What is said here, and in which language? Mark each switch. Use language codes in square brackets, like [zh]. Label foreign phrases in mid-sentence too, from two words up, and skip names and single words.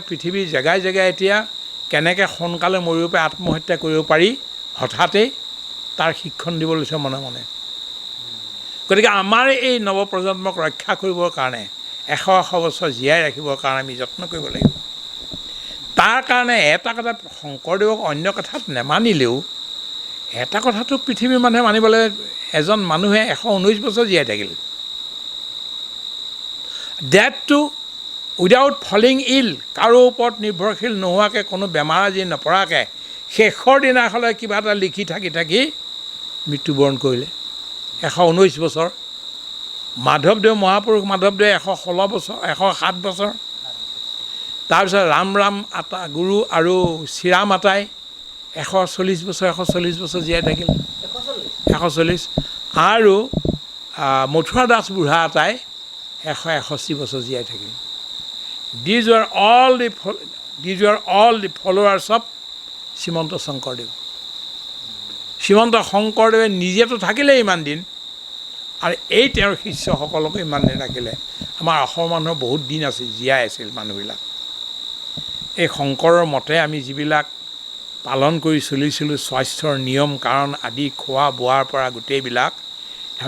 [as] পৃথিৱীৰ জেগাই জেগাই এতিয়া কেনেকৈ সোনকালে মৰিব পাৰে আত্মহত্যা কৰিব পাৰি হঠাতে তাৰ শিক্ষণ দিব লৈছে মনে মনে গতিকে আমাৰ এই নৱপ্ৰজন্মক ৰক্ষা কৰিবৰ কাৰণে 100 বছৰ জীয়াই ৰাখিবৰ কাৰণে আমি যত্ন কৰিব লাগিব তাৰ কাৰণে এটা কথা শংকৰদেৱক অন্য কথাত নেমানিলেও এটা কথাটো পৃথিৱীৰ মানুহে মানিব লাগে এজন মানুহে 119 বছৰ জীয়াই থাকিল [en] that too without falling ill [as] কাৰো ওপৰত নিৰ্ভৰশীল নোহোৱাকৈ কোনো বেমাৰ আজি নপৰাকৈ শেষৰ দিনাখনলৈ কিবা এটা লিখি থাকি মৃত্যুবৰণ কৰিলে 119 বছৰ মাধৱদেৱ মহাপুৰুষ মাধৱদেৱে 116 বছৰ 107 বছৰ তাৰপিছত ৰাম আতা গুৰু আৰু শ্ৰীৰাম আতাই 140 বছৰ জীয়াই থাকিল 140 আৰু মথুৰা দাস বুঢ়া আতাই 161 বছৰ জীয়াই থাকিল [en] These were all the followers of [as] শ্ৰীমন্ত শংকৰদেৱ শ্ৰীমন্ত শংকৰদেৱে নিজেতো থাকিলে ইমান দিন আৰু এই তেওঁৰ শিষ্যসকলকো ইমান দিন ৰাখিলে আমাৰ অসমৰ মানুহৰ বহুত দিন আছিল জীয়াই আছিল মানুহবিলাক এই শংকৰৰ মতে আমি যিবিলাক পালন কৰি চলিছিলোঁ স্বাস্থ্যৰ নিয়ম কাৰণ আদি খোৱা বোৱাৰ পৰা গোটেইবিলাক আমি